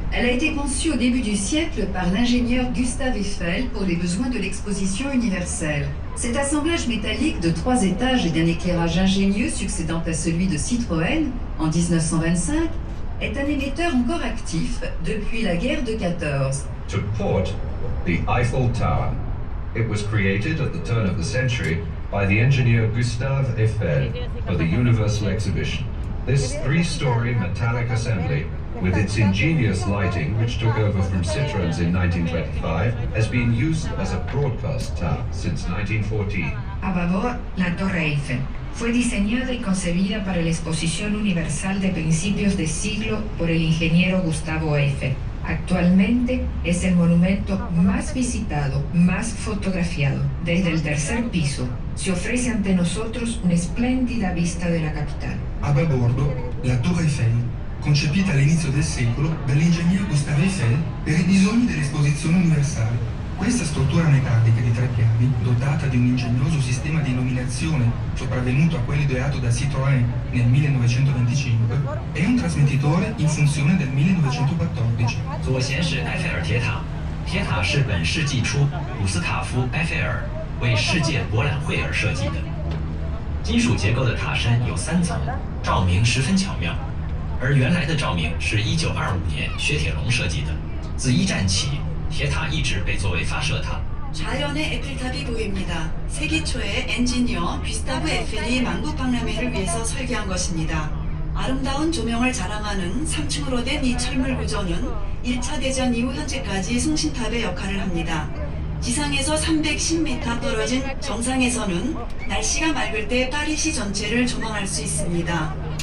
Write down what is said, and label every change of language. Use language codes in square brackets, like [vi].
[fr] Elle a été conçue au début du siècle par l'ingénieur Gustave Eiffel pour les besoins de l'exposition universelle. Cet assemblage métallique de 3 étages et d'un éclairage ingénieux succédant à celui de Citroën en 1925 est un émetteur encore actif depuis la guerre de 14. [en] To port, the Eiffel Tower. It was created at the turn of the century by the engineer Gustave Eiffel for the Universal Exhibition. This 3-story metallic assembly, with its ingenious lighting which took over from Citroën's in 1925, has been used as a broadcast tower since 1914. [es] A babor, la Torre Eiffel. Fue diseñada y concebida para la Exposición Universal de principios de siglo por el ingeniero Gustavo Eiffel. Actualmente es el monumento más visitado, más fotografiado. Desde el tercer piso se ofrece ante nosotros una espléndida vista de la capital. [it] A babordo, la Torre Eiffel, concepita all'inizio del secolo dall'ingegnere Gustave Eiffel per i bisogni dell'esposizione universale. Questa struttura metallica di 3 piani, dotata di un ingegnoso sistema di illuminazione sopravvenuto a quello ideato da Citroën nel 1925, è un trasmettitore in funzione del 1914. [zh] 左舷是埃菲尔铁塔，铁塔是本世纪初古斯塔夫·埃菲尔为世界博览会而设计的。金属结构的塔身有3层，照明十分巧妙。而原来的照明是1925年薛铁龙设计的。自一战起，铁塔一直被作为发射塔。 [ko] 좌연의 에펠탑이 보입니다. 세기 초에 엔지니어 귀스타브 에펠이 만국박람회를 위해서 설계한 것입니다. 아름다운 조명을 자랑하는 3층으로 된 이 철물 구조는 1차 대전 이후 현재까지 송신탑의 역할을 합니다. 지상에서 310m 떨어진 정상에서는 날씨가 맑을 때 파리시 전체를 조망할 수 있습니다.